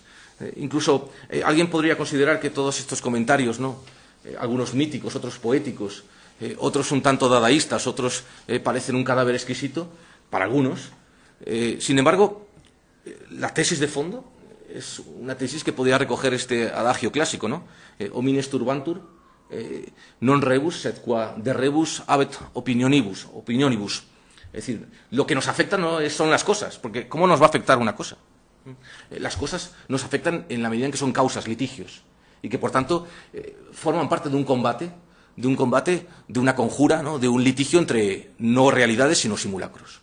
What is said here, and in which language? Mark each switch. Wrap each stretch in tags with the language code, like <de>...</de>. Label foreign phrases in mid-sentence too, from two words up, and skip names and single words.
<es>Incluso alguien podría considerar que todos estos comentarios, ¿no?, algunos míticos, otros poéticos, otros un tanto dadaístas, otros parecen un cadáver exquisito, para algunos. Sin embargo, la tesis de fondo es una tesis que podría recoger este adagio clásico, ¿no?</es> <la>Homines turbantur, non rebus, sed qua de rebus habet opinionibus.</la> <es>Es decir, lo que nos afecta no son las cosas, porque ¿cómo nos va a afectar una cosa? Las cosas nos afectan en la medida en que son causas, litigios, y que por tanto forman parte de un combate, de una conjura, ¿no?, de un litigio entre no realidades sino simulacros.</es>